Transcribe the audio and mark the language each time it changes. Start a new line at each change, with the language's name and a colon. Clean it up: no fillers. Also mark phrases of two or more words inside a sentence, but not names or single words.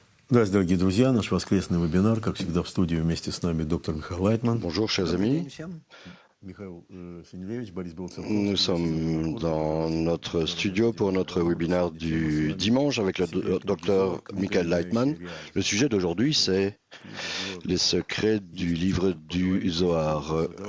Russian: Здравствуйте, дорогие друзья. Наш воскресный вебинар, как всегда, в студии вместе с нами доктор Михаил Лайтман.
French: Bonjour, chers amis. Nous sommes dans notre studio pour notre webinaire du dimanche avec le docteur Michael Leitman. Le sujet d'aujourd'hui, c'est les secrets du livre du Zohar.